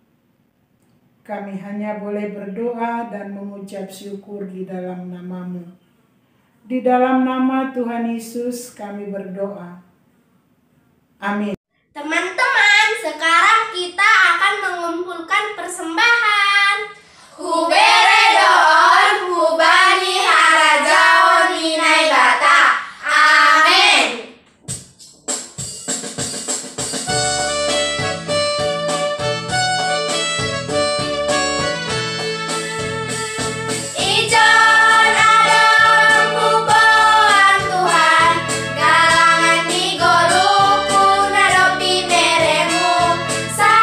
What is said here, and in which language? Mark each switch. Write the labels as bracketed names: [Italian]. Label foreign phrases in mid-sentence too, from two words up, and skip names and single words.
[Indonesian] Kami hanya boleh berdoa dan mengucap syukur di dalam nama-Mu. Di dalam nama Tuhan Yesus kami berdoa. Amin. Teman-teman, sekarang kita akan mengumpulkan persembahan. [Batak Simalungun] Huberedoon hubani harajao ninai bata. Amin. Ijon adong huboan Tuhan, galangan di goluku nadopi meremu.